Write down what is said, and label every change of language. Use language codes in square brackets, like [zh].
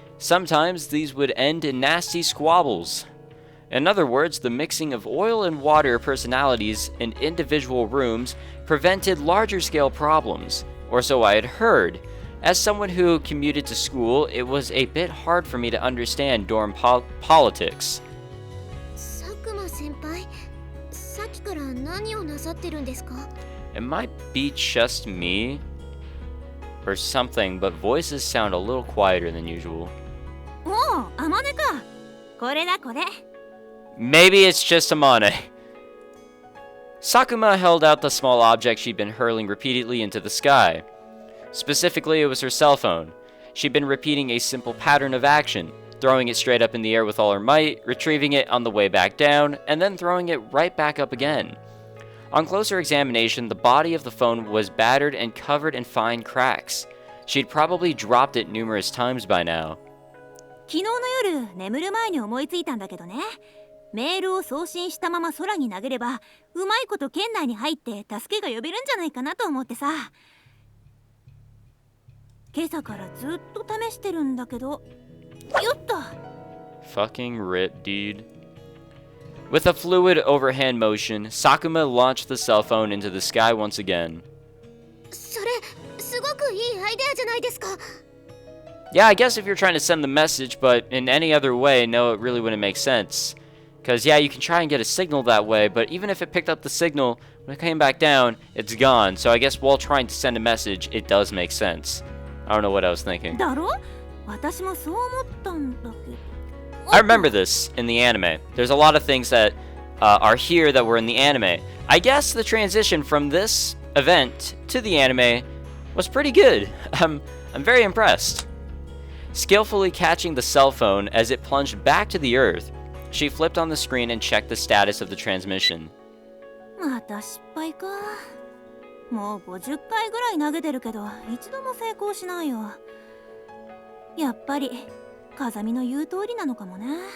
[en] Sometimes these would end in nasty squabbles. In other words, the mixing of oil and water personalities in individual rooms prevented larger scale problems, or so I had heard. As someone who commuted to school, it was a bit hard for me to understand dorm politics. [ja] 佐久間先輩、さっきから何をなさってるんですか? [en] It might be just me or something, but voices sound a little quieter than usual. [ja] おお、あまねか。これだこれ。 [en] Maybe it's just Amane. Sakuma held out the small object she'd been hurling repeatedly into the sky. Specifically, it was her cell phone. She'd been repeating a simple pattern of action, throwing it straight up in the air with all her might, retrieving it on the way back down, and then throwing it right back up again. On closer examination, the body of the phone was battered and covered in fine cracks. She'd probably dropped it numerous times by now. [ja] 昨日の夜、眠る前に思いついたんだけどね。メールを送信したまま空に投げれば、うまいこと圏内に入って助けが呼べるんじゃないかなと思ってさ。今朝からずっと試してるんだけど。よっと。 [en] Fucking rip, dude. With a fluid overhand motion, Sakuma launched the cell phone into the sky once again. [ja] それ、すごくいいアイデアじゃないですか。 [en] Yeah, I guess if you're trying to send the message, but in any other way, no, it really wouldn't make sense. Because, yeah, you can try and get a signal that way, but even if it picked up the signal, when it came back down, it's gone. So I guess while trying to send a message, it does make sense. I don't know what I was thinking. [ja] だろ? 私もそう思ったんだけど。 [en] I remember this in the anime. There's a lot of things that are here that were in the anime. I guess the transition from this event to the anime was pretty good. I'm very impressed. Skillfully catching the cell phone as it plunged back to the earth, she flipped on the screen and checked the status of the transmission. [ja] また失敗か。もう50回ぐらい投げてるけど、一度も成功しないよ。やっぱり、風見の言う通りなのかもね。